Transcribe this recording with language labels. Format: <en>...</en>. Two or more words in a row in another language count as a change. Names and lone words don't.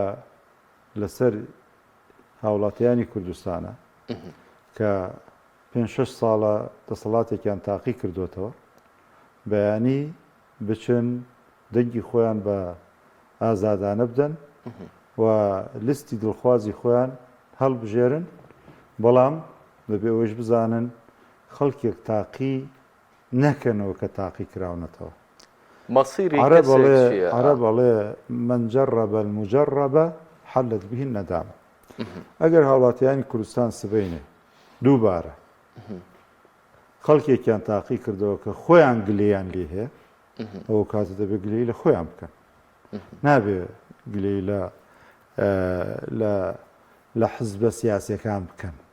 <ckb>لەسەر هاوڵاتیانی کوردستانە کە 5-6 ساڵە دەسەڵاتێکیان تاقی کردوێتەوە بەیانی بچن دەنگی خۆیان بە ئازادانە بدەن و لیستی دڵخوازی خۆیان هەڵبژێرن بەڵام بەبێ ئەوەش بزانن خەڵکێک تاقی نەکەنەوە کە تاقی کراونەتەوە.</ckb> <ar>عرب بەڵێ من جرب المجرب حلت به الندامة.</ar> <ckb>ئەگەر هاوڵاتیانی کوردستان سبەینێ دووبارە خەڵکێکیان تاقی کردەوە کە خۆیان گلەیان لێ هەیە ئەوە کاتە دەبێ گلەی لە خۆیان بکەن نابێ گلەی لە حزبە سیاسیەکان بکەن.</ckb>